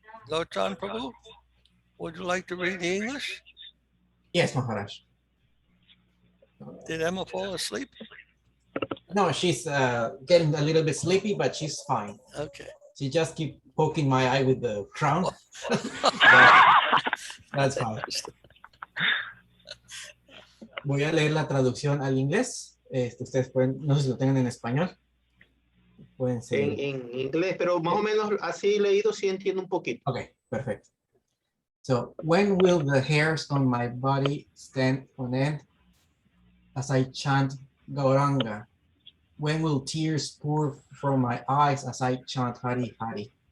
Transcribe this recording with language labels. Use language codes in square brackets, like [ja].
[en] Lochan Prabhu, would you like to read the English? Yes, Maharaj. Did Emma fall asleep? No, she's getting a little bit sleepy, but she's fine. Okay. She just keep poking my eye with the crown. That's fine. [es] Voy a leer la traducción al inglés. Ustedes pueden, no sé si lo tengan en español. Pueden seguir. En inglés, pero más o menos así leído sí entiendo un poquito. [en] Okay, perfect. So, when will the hairs on my body stand on end as I chant Gauranga? When will tears pour from my eyes as I chant Hari Hari?